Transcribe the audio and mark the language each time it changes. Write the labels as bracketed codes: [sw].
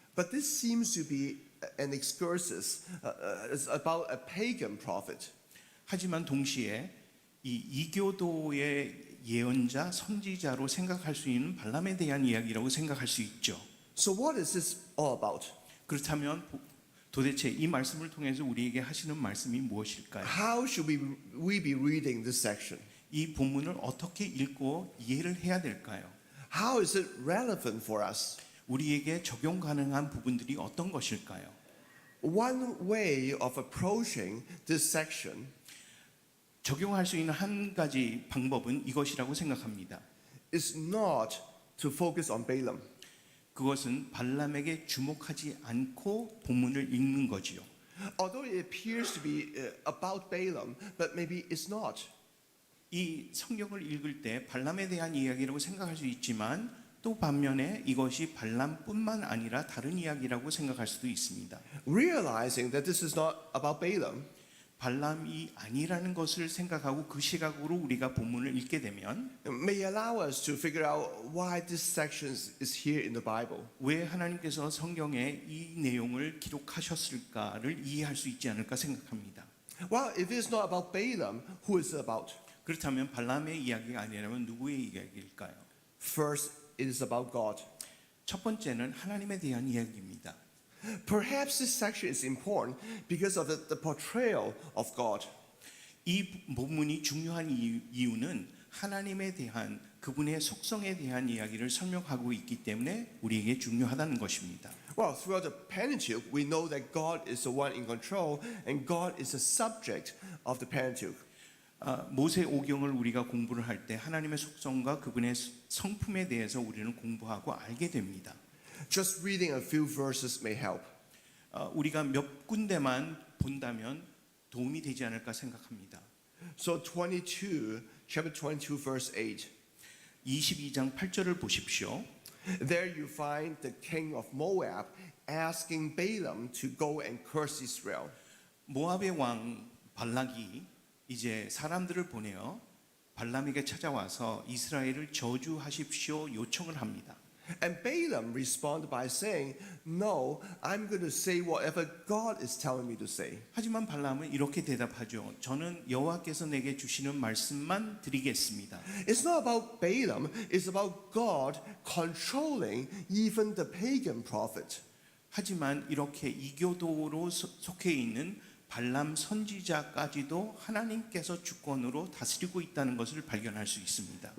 [en] But this seems to be an excursus it's about a pagan prophet. [ko] 하지만 동시에 이 이교도의 예언자, 선지자로 생각할 수 있는 발람에 대한 이야기라고 생각할 수 있죠. [en] So what is this all about? [ko] 그렇다면 도대체 이 말씀을 통해서 우리에게 하시는 말씀이 무엇일까요? [en] How should we be reading this section? [ko] 이 본문을 어떻게 읽고 이해를 해야 될까요? [en] How is it relevant for us? [ko] 우리에게 적용 가능한 부분들이 어떤 것일까요? [en] One way of approaching this section [ko] 적용할 수 있는 한 가지 방법은 이것이라고 생각합니다. [en] is not to focus on Balaam. [ko] 그것은 발람에게 주목하지 않고 본문을 읽는 거지요. [en] Although it appears to be about Balaam, but maybe it's not. [ko] 이 성경을 읽을 때 발람에 대한 이야기라고 생각할 수 있지만 또 반면에 이것이 발람뿐만 아니라 다른 이야기라고 생각할 수도 있습니다. [en] Realizing that this is not about Balaam, [ko] 발람이 아니라는 것을 생각하고 그 시각으로 우리가 본문을 읽게 되면 [en] may allow us to figure out why this section is here in the Bible. [ko] 왜 하나님께서 성경에 이 내용을 기록하셨을까를 이해할 수 있지 않을까 생각합니다. [en] Well, if it's not about Balaam, who is it about? [ko] 그렇다면 발람의 이야기가 아니라면 누구의 이야기일까요? [en] First, it is about God. [ko] 첫 번째는 하나님에 대한 이야기입니다. [en] Perhaps this section is important because of the portrayal of God. [ko] 이 본문이 중요한 이유는 하나님에 대한 그분의 속성에 대한 이야기를 설명하고 있기 때문에 우리에게 중요하다는 것입니다. [en] Well, throughout the Pentateuch, we know that God is the one in control and God is the subject of the Pentateuch. [ko] 모세 오경을 우리가 공부를 할 때 하나님의 속성과 그분의 성품에 대해서 우리는 공부하고 알게 됩니다. [en] Just reading a few verses may help. [ko] 우리가 몇 군데만 본다면 도움이 되지 않을까 생각합니다. [en] So chapter 22, verse 8. [ko] 22장 8절을 보십시오. [en] There you find the king of Moab asking Balaam to go and curse Israel. [ko] 모압의 왕 발락이 이제 사람들을 보내어 발람에게 찾아와서 이스라엘을 저주하십시오 요청을 합니다. [en] And Balaam responded by saying, No, I'm going to say whatever God is telling me to say. [ko] 하지만 발람은 이렇게 대답하죠. 저는 여호와께서 내게 주시는 말씀만 드리겠습니다. [en] It's not about Balaam, it's about God controlling even the pagan prophet. [ko] 하지만 이렇게 이교도로 속해 있는 발람 선지자까지도 하나님께서 주권으로 다스리고 있다는 것을 발견할 수 있습니다.